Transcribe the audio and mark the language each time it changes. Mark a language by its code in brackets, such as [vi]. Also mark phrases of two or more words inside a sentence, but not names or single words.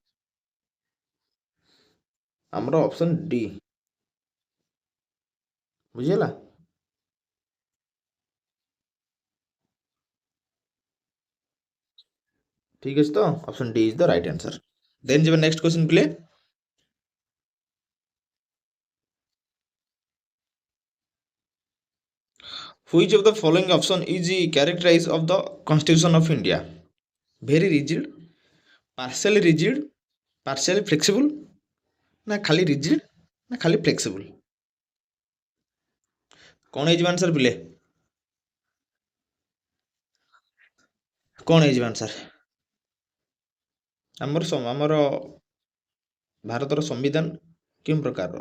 [or] ଆମର ଅପସନ୍ ଡି। ବୁଝିହେଲା? ଠିକ୍ ଅଛି, ତ [en] option D is the right answer. [or] ଦେନ୍ ଯିବା [en] next question [or] ପିଲେ। [en] Which of the following option is the characterized of the Constitution of India? Very rigid, partially rigid, partially flexible, [or] ନା ଖାଲି rigid ନା ଖାଲି flexible? କ'ଣ ହେଇଯିବ ଆନ୍ସର ପିଲେ? କ'ଣ ହେଇଯିବ ଆନ୍ସର? ଆମର ଭାରତର ସମ୍ବିଧାନ କେଉଁ ପ୍ରକାରର?